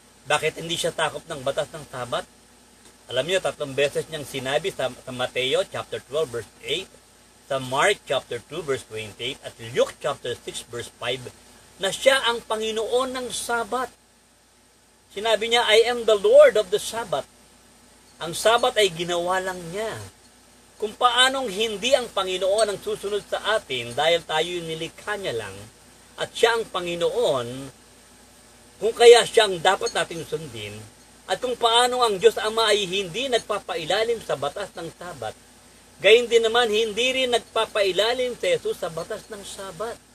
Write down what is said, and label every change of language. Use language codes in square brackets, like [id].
[tl] Bakit hindi siya sakop ng batas ng Sabat? Alam niyo, 3 beses niyang sinabi sa Mateo chapter 12 verse 8, sa Mark chapter 2 verse 28 at Luke chapter 6 verse 5 na siya ang Panginoon ng Sabat. Sinabi niya, [en] I am the Lord of the Sabbath. [tl] Ang Sabat ay ginawa lang niya. Kung paanong hindi ang Panginoon ang susunod sa atin dahil tayo nilikha niya lang at siya ang Panginoon, kung kaya siya ang dapat natin sundin, At kung paano ang Diyos Ama ay hindi nagpapailalim sa batas ng Sabat, gayon din naman hindi rin nagpapailalim si Jesus sa batas ng Sabat.